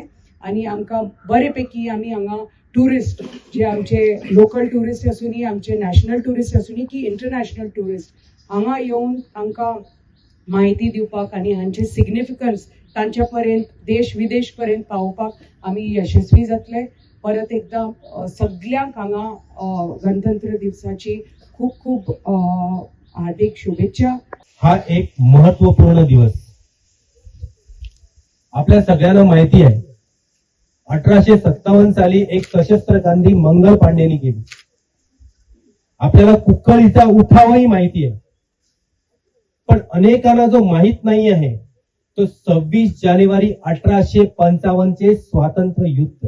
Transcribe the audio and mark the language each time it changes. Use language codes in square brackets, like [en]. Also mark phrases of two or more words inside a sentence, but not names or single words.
[kok] आणि आमकां बरे पैकी आमी हांगा टुरिस्ट जे आमचे [en] local tourist [kok] आसूनी, आमचे [en] national tourist [kok] आसूनी की [en] international tourist [kok] हांगा येवन तांकां माहिती दिवपाक आणि हांचे सिग्निफिकन्स तांच्या पर्यंत देश विदेश पर्यंत पावोवपाक आमी यशस्वी जातले. परत एकदा सगळ्यांक हांगा गणतंत्र दिवसाची खूप खूप हार्दिक शुभेच्छा. [mr] हा एक महत्वपूर्ण दिवस आपल्या सगळ्यांना माहिती आहे. 1857 साली एक सशस्त्र क्रांती मंगल पांडेनी केली. आपल्याला कुक्कळीचा उठावही माहिती आहे, पण अनेकांना जो माहित नाही आहे तो 26 जानेवारी 1855 चे स्वातंत्र्य युद्ध.